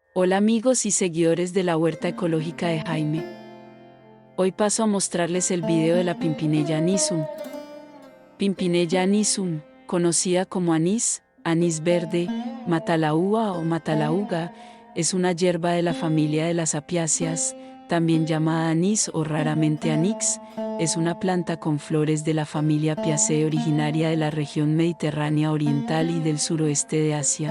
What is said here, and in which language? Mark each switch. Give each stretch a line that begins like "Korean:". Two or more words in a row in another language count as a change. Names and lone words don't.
Spanish: Hola amigos y seguidores de la huerta ecológica de Jaime. Hoy paso a mostrarles el video de la Pimpinella anisum. Pimpinella anisum, conocida como anís, anís verde, matalaúa o matalauga, es una hierba de la familia de las apiáceas, también llamada anís o raramente anix. Es una planta con flores de la familia Apiaceae originaria de la región mediterránea oriental y del suroeste de Asia.